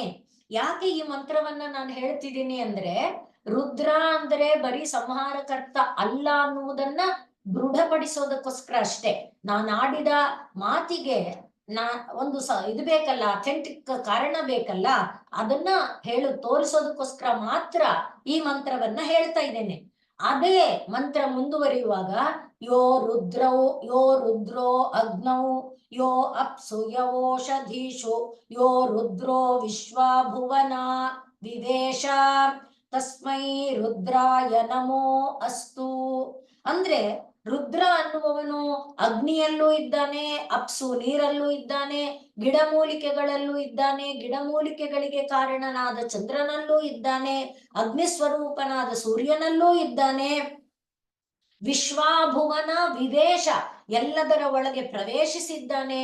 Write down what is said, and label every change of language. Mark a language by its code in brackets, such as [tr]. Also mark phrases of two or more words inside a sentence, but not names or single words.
[kn] ಯಾಕೆ ಈ ಮಂತ್ರವನ್ನ ನಾನು ಹೇಳ್ತಿದ್ದೀನಿ ಅಂದ್ರೆ, ರುದ್ರ ಅಂದ್ರೆ ಬರೀ ಸಂಹಾರಕರ್ತ ಅಲ್ಲ ಅನ್ನುವುದನ್ನ ದೃಢಪಡಿಸೋದಕ್ಕೋಸ್ಕರ ಅಷ್ಟೇ. ನಾನು ಆಡಿದ ಮಾತಿಗೆ ಒಂದು ಇದು ಬೇಕಲ್ಲ, ಅಥೆಂಟಿಕ್ ಕಾರಣ ಬೇಕಲ್ಲ, ಅದನ್ನ ತೋರಿಸೋದಕ್ಕೋಸ್ಕರ ಮಾತ್ರ ಈ ಮಂತ್ರವನ್ನ ಹೇಳ್ತಾ ಇದ್ದೇನೆ. ಅದೇ ಮಂತ್ರ ಮುಂದುವರಿಯುವಾಗ [sa] ಯೋ ರುದ್ರೋ ಅಗ್ನೌ ಯೋ ಅಪ್ಸು ಯವೋಷಧೀಷು ಯೋ ರುದ್ರೋ ವಿಶ್ವಭುವನ ವಿವೇಶ ತಸ್ಮೈ ರುದ್ರಾಯ ನಮೋ ಅಸ್ತು. [kn] ಅಂದ್ರೆ ರುದ್ರ ಅನ್ನುವವನು ಅಗ್ನಿಯಲ್ಲೂ ಇದ್ದಾನೆ, ಅಪ್ಸು ನೀರಲ್ಲೂ ಇದ್ದಾನೆ, ಗಿಡಮೂಲಿಕೆಗಳಲ್ಲೂ ಇದ್ದಾನೆ, ಗಿಡಮೂಲಿಕೆಗಳಿಗೆ ಕಾರಣನಾದ ಚಂದ್ರನಲ್ಲೂ ಇದ್ದಾನೆ, ಅಗ್ನಿ ಸ್ವರೂಪನಾದ ಸೂರ್ಯನಲ್ಲೂ ಇದ್ದಾನೆ, [sa] ವಿಶ್ವಾಭುವನ ವಿವೇಶ [kn] ಎಲ್ಲದರ ಒಳಗೆ ಪ್ರವೇಶಿಸಿದ್ದಾನೆ.